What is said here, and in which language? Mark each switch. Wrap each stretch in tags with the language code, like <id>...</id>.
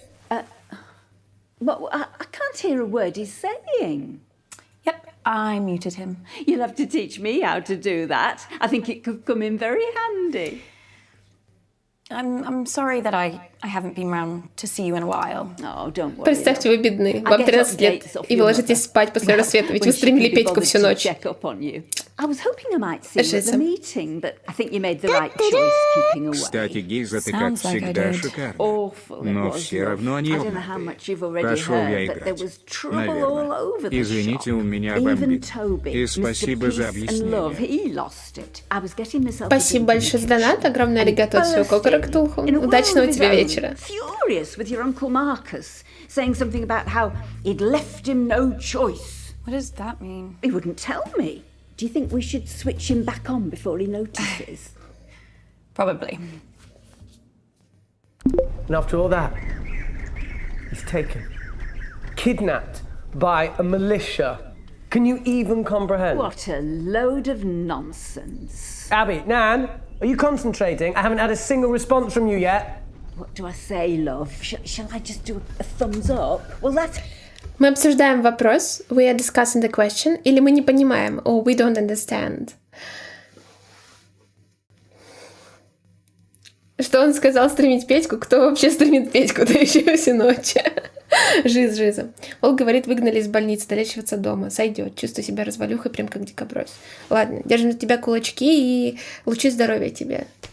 <en>But I can't hear a word he's saying. Yep, I muted him. You'll have to teach me how to do that. I think it could come in very handy. I'm sorry that I I haven't been round to see you in a while. Oh, don't worry.</en> <ru>Представьте, вы бедны. Вам 13 лет, и вы ложитесь спать после рассвета, ведь вы стримили Петьку всю ночь.</ru> <en>I was hoping I might see you at the meeting, but I think you made the right choice keeping away.</en> <ru>Кстати, Гиза, ты как всегда шикарна. Но все равно не Пошел я играть. Наверное. Извините, у меня бомбит. И спасибо за объяснение. Спасибо большое за донат. Огромное аригато от всего Кокора Ктулху. Удачного тебе вечера.</ru> <en>Furious with your Uncle Marcus, saying something about how he'd left him no choice. What does that mean? He wouldn't tell me. Do you think we should switch him back on before he notices? Probably. And after all that, he's taken, kidnapped by a militia. Can you even comprehend? What a load of nonsense. Abby, Nan, are you concentrating? I haven't had a single response from you yet. What do I say, love? Shall I just do a thumbs up? Well, that's...</en> <ru>Мы обсуждаем вопрос,</ru> <en>we are discussing the question,</en> <ru>или мы не понимаем,</ru> <en>or we don't understand.</en> <ru>Что он сказал стримить Петьку? Кто вообще стримит Петьку? Да еще всю ночь. Жиза. Он говорит, выгнали из больницы, долечиваться дома. Сойдет. Чувствую себя развалюхой, прям как дикобрось. Ладно, держим на тебя кулачки и лучи здоровья тебе.</ru>